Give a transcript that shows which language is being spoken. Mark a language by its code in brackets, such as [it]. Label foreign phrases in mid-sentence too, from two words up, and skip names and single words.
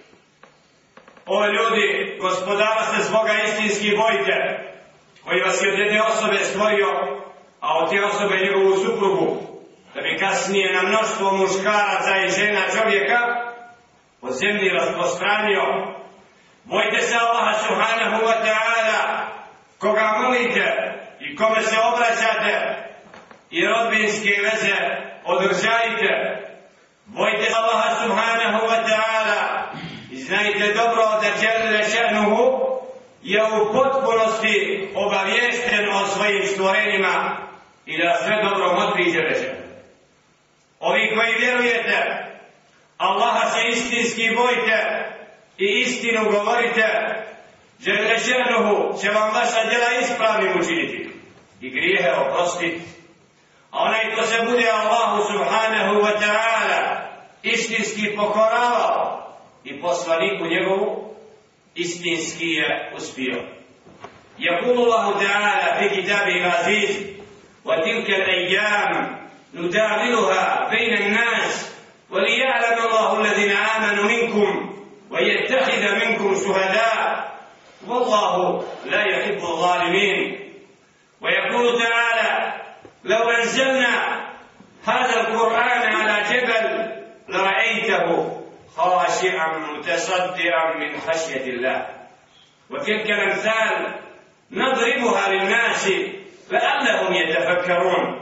[bs] O ljudi, gospodara se svoga istinski bojte, koji vas je od jedne osobe stvorio, a od te osobe njegovu suprugu, da bi kasnije na mnoštvo muškaraca i žena čovjeka po zemlji rasprostranio. Bojte se Allaha [ar] سبحانه وتعالى, [bs] koga molite i kome se obraćate, i rodbinske veze održajte. Bojte se Allaha [ar] سبحانه وتعالى [bs] i znajte dobro da [ar] جل شأنه [bs] je u potpunosti obaviješten o svojim stvorenjima i da sve dobro motri dželle. Ovi koji vjerujete Allaha, se istinski bojte i istinu govorite, [ar] جل شأنه [bs] će vam vaša djela ispravnim učiniti i grijehe oprostiti. A onaj ko se bude Allahu [ar] سبحانه وتعالى [bs] istinski pokoravao i poslaniku njegovu, istinski je uspio. [ar] يقول الله تعالى في كتابه العزيز وتلك الأيام نداولها بين الناس وليعلم الله الذين آمنوا منكم ويتخذ منكم شهداء والله لا يحب الظالمين. ويقول تعالى: لو أنزلنا هذا القرآن على جبل لرأيته خاشعا متصدعا من خشية الله. وتلك الأمثال نضربها للناس لعلهم يتفكرون.